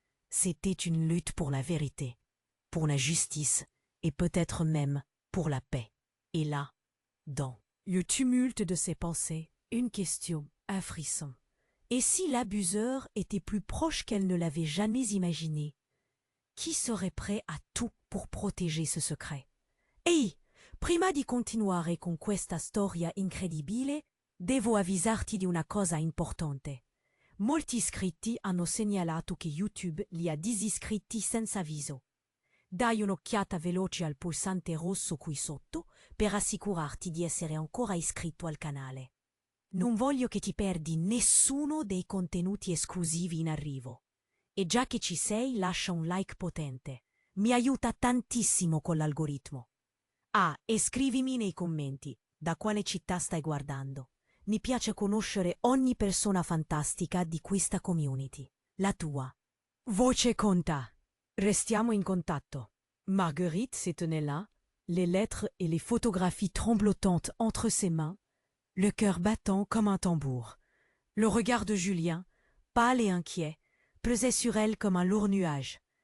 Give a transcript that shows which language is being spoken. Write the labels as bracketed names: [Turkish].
[French] C'était une lutte pour la vérité, pour la justice et peut-être même pour la paix. Et là, dans le tumulte de ses pensées, une question, un frisson. Et si l'abuseur était plus proche qu'elle ne l'avait jamais imaginé? Qui serait prêt à tout pour protéger ce secret? [Italian] Ehi, prima di continuare con questa storia incredibile, devo avvisarti di una cosa importante. Molti iscritti hanno segnalato che YouTube li ha disiscritti senza avviso. Dai un'occhiata veloce al pulsante rosso qui sotto per assicurarti di essere ancora iscritto al canale. Non voglio che ti perdi nessuno dei contenuti esclusivi in arrivo. E già che ci sei, lascia un like potente. Mi aiuta tantissimo con l'algoritmo. Ah, e scrivimi nei commenti da quale città stai guardando. Mi piace conoscere ogni persona fantastica di questa community. La tua. Voce conta. Restiamo in contatto. [French] Marguerite se tenait là, les lettres et les photographies tremblotantes entre ses mains, le cœur battant comme un tambour. Le regard de Julien, pâle et inquiet, pesait sur elle comme un lourd nuage.